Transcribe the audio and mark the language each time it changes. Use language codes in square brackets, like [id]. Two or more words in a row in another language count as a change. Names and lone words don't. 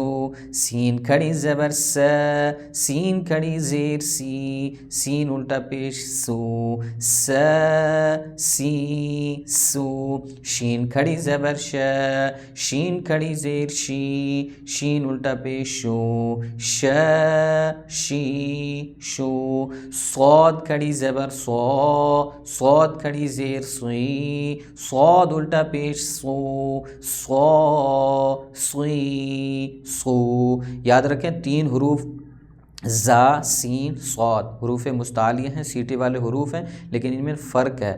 [ur] سین کھڑی زبر سین کھڑی زیر سی سین الٹا پیش سو سی سو. شین کھڑی زبر شین کھڑی زیر شی شین الٹا پیش شو شی شو. صاد کھڑی زبر صاد کھڑی زیر سوئی صاد الٹا پیش سو سوئی سو. یاد رکھیں 3 حروف زا سین صاد حروف مستعلیہ ہیں, سیٹی والے حروف ہیں, لیکن ان میں فرق ہے.